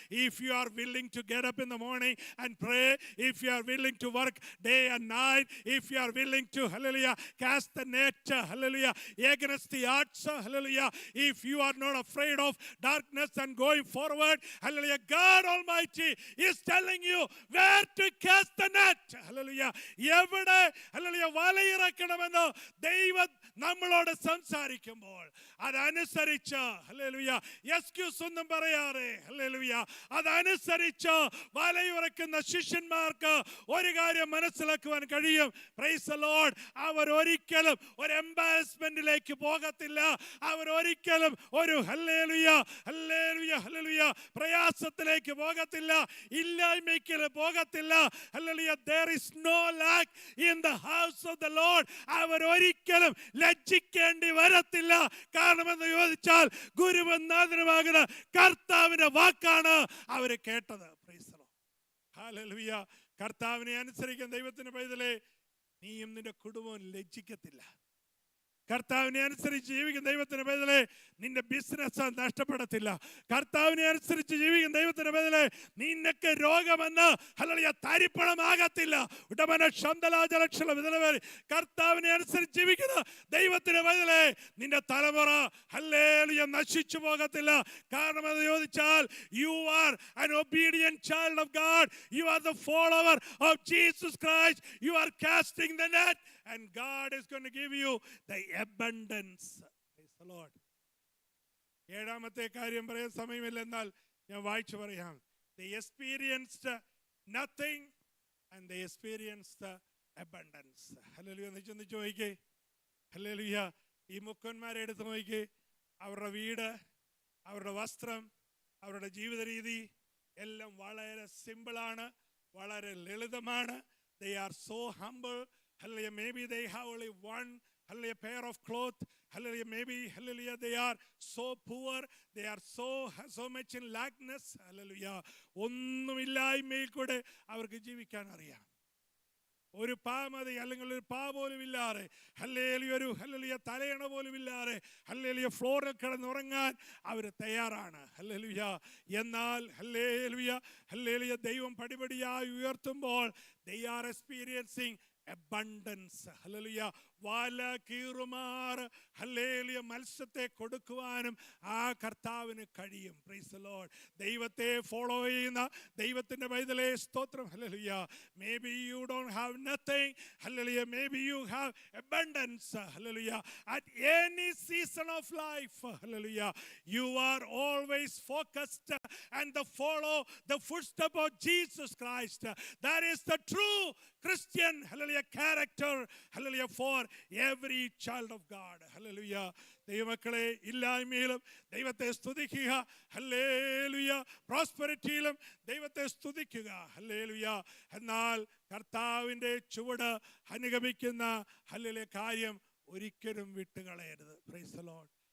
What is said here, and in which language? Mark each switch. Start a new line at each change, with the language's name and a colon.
English: If you are willing to get up in the morning and pray, if you are willing to work day and night, if you are willing to, hallelujah, cast the net, hallelujah, against the odds, hallelujah, if you are not afraid of darkness and going forward, hallelujah, God Almighty is telling you where to cast the net. Hallelujah.
Malayalam: എവിടെ, hallelujah, വലയിറക്കണമെന്ന് ദൈവം നമ്മളോട് സംസാരിക്കുമ്പോൾ അതനുസരിച്ച്, hallelujah, excuse ഒന്നും പറയാതെ, hallelujah, അതനുസരിച്ച് വലയുറക്കുന്ന ശിഷ്യന്മാർക്ക് ഒരു കാര്യം മനസ്സിലാക്കുവാൻ കഴിയും. Praise the Lord. അവർ ഒരിക്കലും ഒരു എംബാരസ്മെന്റിലേക്ക് പോകത്തില്ല. അവർ ഒരിക്കലും ഒരു ഹല്ലേലൂയ ഹല്ലേലൂയ ഹല്ലേലൂയ പ്രയാസത്തിലേക്ക് പോകത്തില്ല. ഇല്ലായ്മയ്ക്ക് പോകത്തില്ല. Hallelujah.
English: There is no lack in the house of the Lord.
Malayalam: അവർ ഒരിക്കലും ലജ്ജിക്കേണ്ടി വരത്തില്ല. കാരണം എന്ന് ചോദിച്ചാൽ ഗുരുവും നാഥനുമാകുന്ന കർത്താവിന്റെ വാക്കാണ് അവർ കേട്ടത്. Praise the Lord. ഹല്ലേലൂയ. കർത്താവിനെ അനുസരിക്കുന്ന ദൈവത്തിന്റെ പൈതലേ, നീയും നിന്റെ കുടുംബവും ലജ്ജിക്കത്തില്ല. കർത്താവിനെ അനുസരിച്ച് ജീവിക്കുന്ന ദൈവത്തിന്റെ പൈതലേ, നിന്റെ ബിസിനസ് നഷ്ടപ്പെടത്തില്ല. കർത്താവിനെ അനുസരിച്ച് ജീവിക്കുന്ന ദൈവത്തിന്റെ പൈതലേ, നിനക്ക് രോഗമെന്ന്, ഹല്ലേലൂയ, തരിപ്പണമാകത്തില്ല. ഉടമന ശന്തലാജലക്ഷല വിതലവരെ കർത്താവിനെ അനുസരിച്ച് ജീവിക്കുന്ന ദൈവത്തിന്റെ പൈതലേ, നിന്റെ തലമുറ, ഹല്ലേലൂയ, നശിച്ചു പോകത്തില്ല. കാരണം എന്ന് ചോദിച്ചാൽ,
English: you are an obedient child of God. You are the follower of Jesus Christ. You are casting the net and God is going to give you the abundance. Praise the Lord.
Malayalam: ഏഴാമത്തെ കാര്യം പറയാൻ സമയമില്ല, എന്നാൽ ഞാൻ വായിച്ചു പറയാം.
English: They experienced nothing and they experienced abundance.
Malayalam: Hallelujah. എന്ന് ചിന്തിച്ചു നോക്കിക്കേ. ഹല്ലേലൂയ. ഈ മുക്കന്മാരെ എടുത്ത് നോക്കിക്കേ. അവരുടെ വീട്, അവരുടെ വസ്ത്രം, അവരുടെ ജീവിത രീതി എല്ലാം വളരെ സിമ്പിളാണ്, വളരെ ലളിതമാണ്.
English: They are so humble. Hallelujah. Maybe they have only one, hallelujah, pair of clothes. Hallelujah. Maybe, hallelujah, they are so poor. They are so much in lackness. Hallelujah.
Malayalam: ഒന്നുമില്ലായ്മയിൽ കൂടെ അവർക്ക് ജീവിക്കാൻ അറിയാം. ഒരു പാമതി അല്ലെങ്കിൽ ഒരു പാ പോലും ഇല്ലാതെ, ഹല്ലേലൂയ, ഒരു ഹല്ലേലൂയ തലയണ പോലും ഇല്ലാതെ, ഹല്ലേലൂയ ഫ്ലോറിൽ കിടന്നുറങ്ങാൻ അവർ തയ്യാറാണ്. ഹല്ലേലൂയ. എന്നാൽ ഹല്ലേലൂയ ഹല്ലേലൂയ ദൈവം പടിപടിയായി ഉയർത്തുമ്പോൾ
English: they are experiencing abundance.
Malayalam: Hallelujah. വല കീറുമാർ, ഹല്ലേലൂയ, മത്സ്യത്തെ കൊടുക്കുവാനും ആ കർത്താവിന് കഴിയും. Praise the Lord. ദൈവത്തെ ഫോളോ ചെയ്യുന്ന ദൈവത്തിന്റെ പൈതലേ, സ്തോത്രം. Hallelujah.
English: Maybe you don't have nothing. Hallelujah. Maybe you have abundance. Hallelujah. At any season of life, hallelujah, you are always focused and follow the footstep of Jesus Christ. That is the true Christian, hallelujah, character, hallelujah, for every child of God. Hallelujah.
Malayalam: ദൈവമക്കളെ, ഇല്ലായ്മയിലും ദൈവത്തെ സ്തുതിക്കുക. Hallelujah. പ്രോസ്പെരിറ്റിയിലും ദൈവത്തെ സ്തുതിക്കുക. Hallelujah. എന്നാൽ കർത്താവിൻ്റെ ചുവട് അനുഗമിക്കുന്ന, hallelujah, കാര്യം ഒരിക്കലും വിട്ടുകളയരുത്. Praise the Lord.